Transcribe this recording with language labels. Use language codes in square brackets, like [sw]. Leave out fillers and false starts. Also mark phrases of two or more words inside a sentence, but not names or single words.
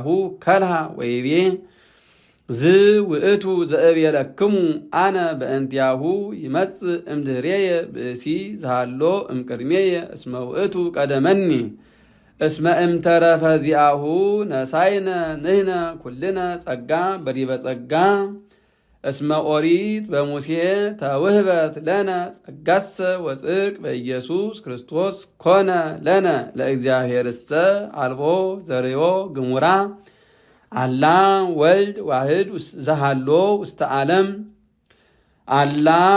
[gez] ከልሃ ወይቤ ዝ ውእቱ ዘእብየለክሙ አነ በእንቲአሁ ይመጽእ እምድኅሬየ ብእሲ ዝሃሎ እምቅድሜየ እስመ ውእቱ ቀደመኒ እስመ እምተረፈ ዚአሁ ነሳይነ ንሕነ ኩልነ ጸጋ በዲበ ጸጋ እስመ ኦሪት በሙሴ ተውህበት ለነ ጸጋሰ ወጽድቅ በኢየሱስ ክርስቶስ ኮነ ለነ ለእግዚአብሔርሰ አልቦ ዘርዮ ግሙራ አላ ወልድ ዋህድ ዘሃሎ ውስተ ዓለም አላ